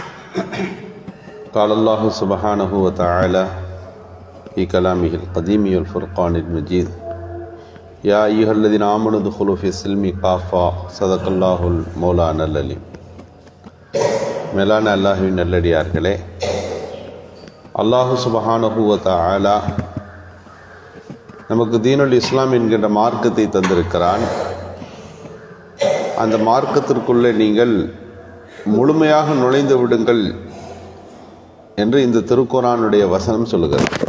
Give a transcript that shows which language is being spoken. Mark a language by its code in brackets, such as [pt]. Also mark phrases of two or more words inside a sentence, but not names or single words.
[ar] قال الله سبحانه وتعالى في كلامه القديم والفرقان المجيد يا أيها الذين آمنوا ادخلوا في السلم كافة صدق الله المولانا العليم. [ta] மேலான அல்லாஹ்வின் நல்லடியார்களே, [ar] الله سبحانه وتعالى [ta] நமக்கு [ar] دين الإسلام [ta] என்கின்ற மார்க்கத்தை தந்திருக்கிறான். அந்த மார்க்கத்திற்குள்ளே நீங்கள் முழுமையாக நுழைந்து விடுங்கள் என்று இந்த திருக்குர்ஆனுடைய வசனம் சொல்லுகிறது.